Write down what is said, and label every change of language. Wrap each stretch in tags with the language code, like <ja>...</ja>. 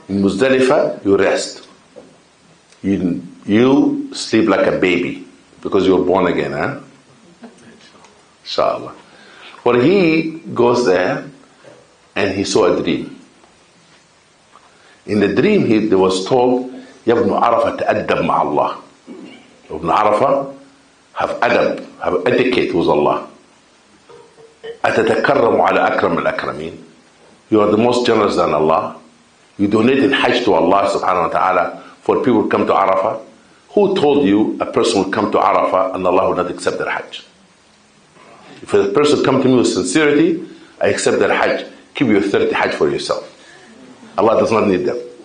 <en>In Muzdalifah, you rest. You sleep like a baby, because you're born again, huh? Inshallah. Well, he goes there, and he saw a dream. In the dream, he was told,</en> <ar>Ya ibn Arafah ta'addab ma'Allah.</ar> <en>Ibn Arafah, have adab, have etiquette with Allah.</en> <ar>أتتكرم على أكرم الأكرمين.</ar> <en>You are the most generous than Allah. You donated Hajj to Allah subhanahu wa ta'ala for people to come to Arafah. Who told you a person will come to Arafah and Allah will not accept their Hajj? If a person come to me with sincerity, I accept their Hajj. Keep your 30 Hajj for yourself. Allah does not need them.</en>